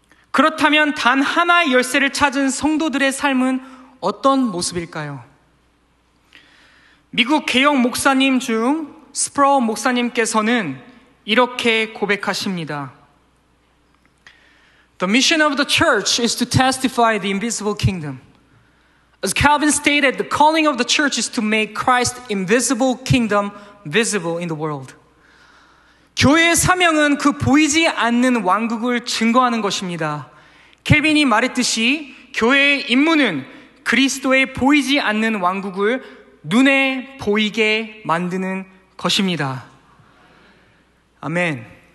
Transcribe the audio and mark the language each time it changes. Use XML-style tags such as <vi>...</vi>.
<ko>그렇다면 단 하나의 열쇠를 찾은 성도들의 삶은 어떤 모습일까요? 미국 개혁 목사님 중 스프라우 목사님께서는 이렇게 고백하십니다.</ko> <en>The mission of the church is to testify the invisible kingdom. As Calvin stated, the calling of the church is to make Christ's invisible kingdom visible in the world.</en> <ko>교회의 사명은 그 보이지 않는 왕국을 증거하는 것입니다. 켈빈이 말했듯이 교회의 임무는 그리스도의 보이지 않는 왕국을 눈에 보이게 만드는 것입니다. 아멘.</ko>